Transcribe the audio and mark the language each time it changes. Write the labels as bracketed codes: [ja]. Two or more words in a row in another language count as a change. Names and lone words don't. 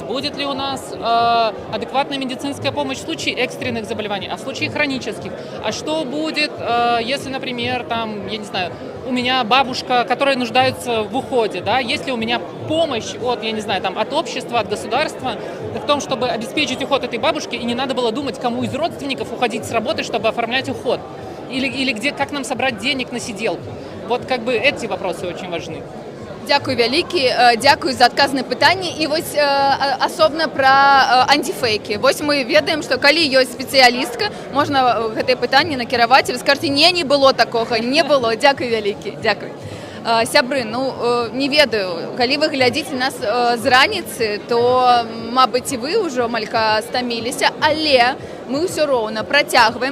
[ru] будет ли у нас адекватная медицинская помощь в случае экстренных заболеваний, а в случае хронических, а что будет, если, например, там, я не знаю, у меня бабушка, которая нуждается в уходе, да, есть ли у меня помощь от, я не знаю, там, от общества, от государства в том, чтобы обеспечить уход этой бабушки, и не надо было думать, кому из родственников уходить с работы, чтобы оформлять уход, или где, как нам собрать денег на сиделку. Вот как бы эти вопросы очень важны. [be] Дзякуй вялікі, дзякуй за адказ на пытанні. І вось асобна пра антифейкі. Вось мы ведаем, што калі ёсць спецыялістка, можна гэтае пытанне накіраваць, і вы скажаце, не было такога, не было. Дзякуй вялікі, дзякуй. Сябры, ну, не ведаю, калі вы глядзіце нас з раніцы, то, мабыць, і вы ўжо малька стаміліся, але мы ўсё роўна працягваем.